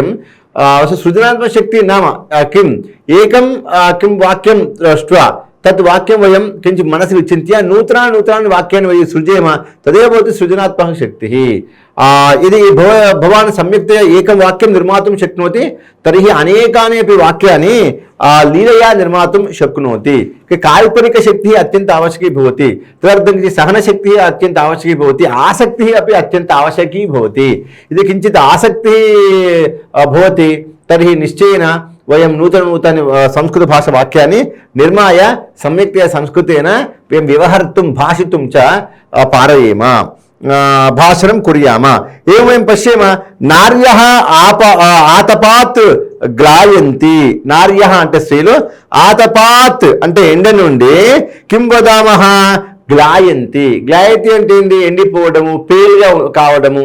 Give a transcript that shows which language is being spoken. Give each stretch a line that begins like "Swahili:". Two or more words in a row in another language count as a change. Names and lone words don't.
Sanskrit: సృజనాత్మక శక్తి నామ కిం ఏకం కిం వాక్యం దృష్ట్వా తద్ వాక్యం వయం కించిత్ మనసి విచింత్య నూతనాన్ని వాక్యాన్ని వయం సృజేమ తదేవ భవతి సృజనాత్మక శక్తి. ఇది భవాన్ సమ్యక్తయా ఏకం వాక్యం నిర్మాతుం శక్నోతి తర్హి అనేకాని అపి వాక్యాన్ని లీలయా నిర్మాతుం శక్నోతి. కాల్పనిక శక్తి అత్యంత आवश्यकी भवति. तदर्थं सहनशक्तिः अत्यंत आवश्यकी भवति. आसक्तिः अपि अत्यंत आवश्यकी भवति. यदि किञ्चित् आसक्तिः भवति तर्हि निश्चयेन वयं नूतन संस्कृत भाषा वाक्यानि निर्माय सम्यक्तया संस्कृतेन वयं व्यवहर्तुं भाषितुं च पारयेम. భాషణం కుర్యామ. ఏమేం పశ్యేమ. నార్యః ఆతపాత్ గ్లాయంతి.
Telugu: నార్యః అంటే స్త్రీలు, ఆతపాత్ అంటే ఎండ నుండి,
Sanskrit: కిం వదామః గ్లాయంతి.
Telugu: గ్లాయతి అంటే ఏంటి? ఎండిపోవడము, పేలుగా కావడము.